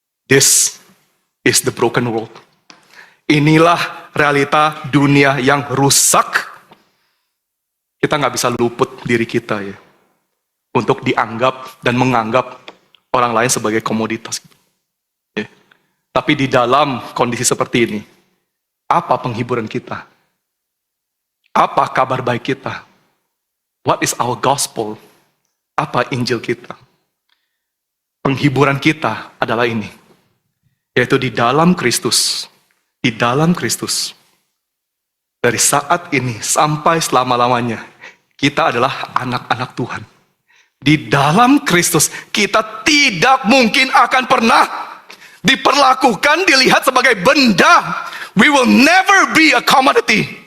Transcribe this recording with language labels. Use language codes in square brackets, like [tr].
[en] This is the broken world. [id] Inilah realita dunia yang rusak. Kita nggak bisa luput diri kita ya, untuk dianggap dan menganggap orang lain sebagai komoditas. Ya. Tapi di dalam kondisi seperti ini, apa penghiburan kita? Apa kabar baik kita? [en] What is our gospel? [id] Apa Injil kita? Penghiburan kita adalah ini, yaitu di dalam Kristus. Di dalam Kristus. Dari saat ini sampai selama-lamanya, kita adalah anak-anak Tuhan. Di dalam Kristus, kita tidak mungkin akan pernah diperlakukan, dilihat sebagai benda. [en] We will never be a commodity.